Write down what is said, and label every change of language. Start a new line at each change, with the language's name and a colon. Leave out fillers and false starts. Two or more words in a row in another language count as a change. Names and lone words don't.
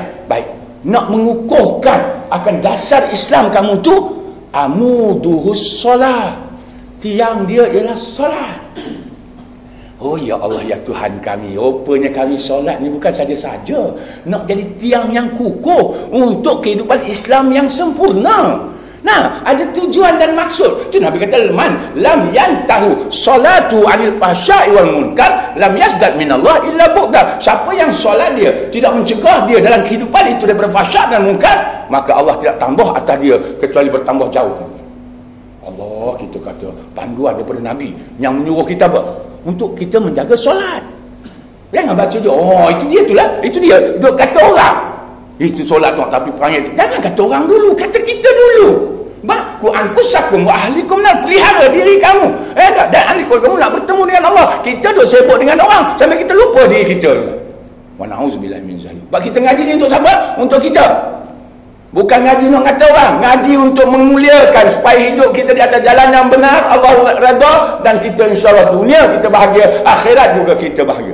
Malay: Baik, nak mengukuhkan akan dasar Islam kamu tu,
Arabic: عموده الصلاة,
Malay: tiang dia ialah solat. Oh ya Allah, ya Tuhan kami, rupanya kami solat ni bukan saja-saja nak jadi tiang yang kukuh untuk kehidupan Islam yang sempurna. Nah, ada tujuan dan maksud. Itu Nabi kata,
Arabic: لم تنهه صلاته عن الفحشاء والمنكر لم يزدد من الله إلا بعدا.
Malay: Siapa yang solat dia tidak mencegah dia dalam kehidupan itu daripada fahsya' dan munkar, maka Allah tidak tambah atas dia kecuali bertambah jauh. Allah, kita kata panduan daripada Nabi yang menyuruh kita apa? Untuk kita menjaga solat. Jangan baca je, oh itu dia itulah, itu dia. Duk kata orang, itu solat tu, tapi perangai tu. Jangan kata orang dulu, kata kita dulu.
Arabic: قوا أنفسكم وأهليكم,
Malay: nak pelihara diri kamu. Dan ahli kamu nak bertemu dengan Allah. Kita duk sibuk dengan orang sampai kita lupa diri kita.
Arabic: ونعوذ بالله من ذلك.
Malay: Sebab kita ngaji ni untuk siapa? Untuk kita. Bukan ngaji nak kata orang, ngaji untuk memuliakan supaya hidup kita di atas jalan yang benar, Allah redha, dan kita
Arabic: إن شاء الله
Malay: dunia kita bahagia, akhirat juga kita bahagia.